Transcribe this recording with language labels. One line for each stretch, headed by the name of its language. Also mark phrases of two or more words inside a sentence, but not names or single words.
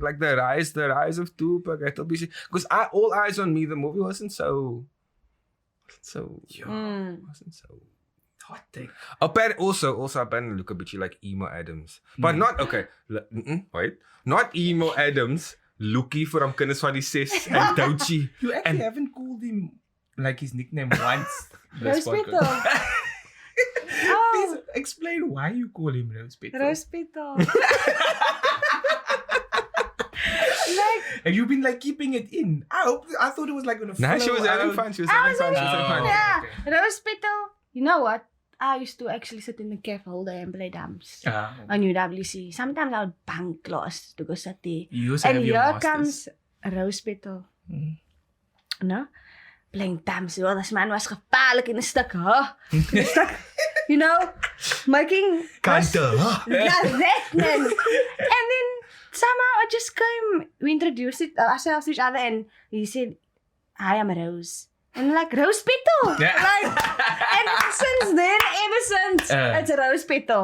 English: Like the rise of Tupac. That'll be sick. Because All Eyes on Me, the movie wasn't so Hot take. Also apparently look a bit like Emo Adams. But not, okay. Wait. Not Emo Adams. Lookie from Kinders van die 6 and Douchi. You actually haven't called him like his nickname once. Rose Petal. Please explain why you call him Rose Petal. Rose Petal. Have you been like keeping it in? I thought it was like on a flow. Nah, she was having fun. Yeah. Rose Petal. You know what? I used to actually sit in the cafe holder and play drums on UWC. Sometimes I would bunk class to go sit there. And here comes Rose Petal. No? Playing drums. Oh, this man was
Afrikaans: gevaarlijk in een stuk,
English: huh? You know? Making... Kante, huh? Yeah, that, man. And then somehow I just came... We introduced ourselves to each other and he said, "Hi, I'm Rose." And like, Rose Petal. Like, and since then, ever since, it's Rose Petal.